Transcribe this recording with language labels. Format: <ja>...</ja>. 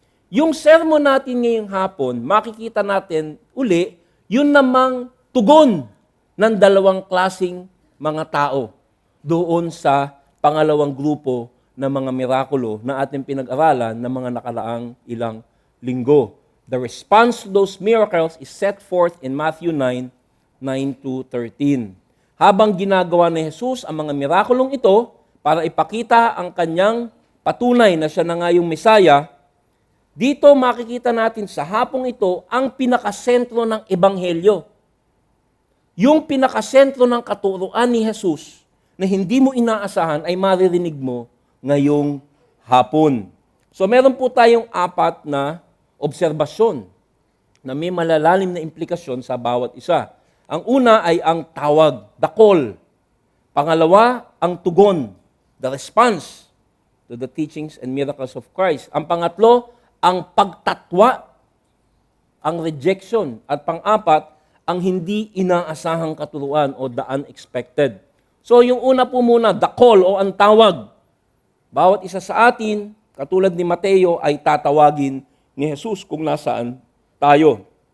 <tl>Yung sermon natin ngayong hapon, makikita natin uli, yun namang tugon ng dalawang klasing mga tao doon sa pangalawang grupo ng mga mirakulo na ating pinag-aralan ng mga nakaraang ilang linggo.</tl> <en>The response to those miracles is set forth in Matthew 9:9-13.</en> <tl>Habang ginagawa ni Jesus ang mga mirakulong ito para ipakita ang kanyang patunay na siya na nga yung Mesaya, dito makikita natin sa hapong ito ang pinakasentro ng Ebanghelyo. Yung pinakasentro ng katuruan ni Jesus na hindi mo inaasahan ay maririnig mo ngayong hapon. So meron po tayong 4 na obserbasyon na may malalalim na implikasyon sa bawat isa. Ang una ay ang tawag,</tl> <en>the call.</en> <tl>Pangalawa, ang tugon,</tl> <en>the response to the teachings and miracles of Christ.</en> <tl>Ang pangatlo, ang pagtatwa, ang rejection. At pang-apat, ang hindi inaasahang katuruan o</tl> <en>the unexpected.</en> <tl>So yung una po muna,</tl> <en>the call</en> <tl>o ang tawag. Bawat isa sa atin, katulad ni Mateo, ay tatawagin ni Jesus kung nasaan tayo.</tl>